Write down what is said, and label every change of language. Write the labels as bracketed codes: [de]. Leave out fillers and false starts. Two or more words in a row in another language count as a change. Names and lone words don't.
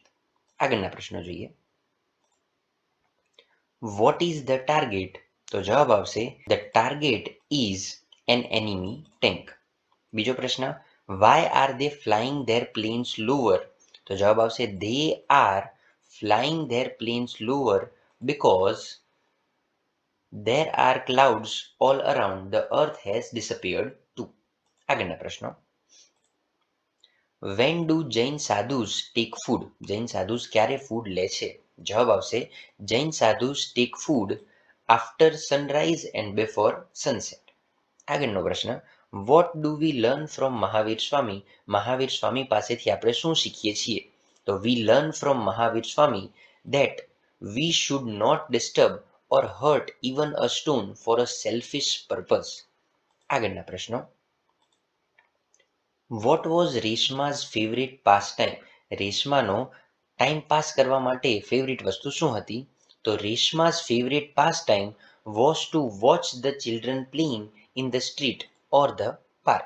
[gu] આગળના પ્રશ્નો જોઈએ. [en] What is the target? [gu] તો જવાબ આવશે [en] the target is an enemy tank. [gu] બીજો પ્રશ્ન, [en] Why are they flying their planes lower? [gu] તો જવાબ આવશે [en] they are flying their planes lower because there are clouds all around, the earth has disappeared too. [gu] આગળના પ્રશ્નો, [en] when do Jain sadhus take food? [gu] જૈન સાધુસ ક્યારે ફૂડ લે છે? જવાબ આવશે જૈન સાધુસ [en] take food after sunrise and before sunset. [gu] આગળનો પ્રશ્ન, [en] what do we learn from મહાવીર સ્વામી? [gu] મહાવીર સ્વામી પાસેથી આપણે શું શીખીએ છીએ? તો [en] we learn from મહાવીર સ્વામી that we should not disturb or hurt even a stone for a selfish purpose. [gu] આગળના પ્રશ્નો, [en] What was Reshma's favourite pastime? [gu] રેશમાનો ટાઈમ પાસ કરવા માટે ફેવરેટ વસ્તુ શું હતી? [en] તો Reshma's favourite pastime was to watch the children playing in the street or the park.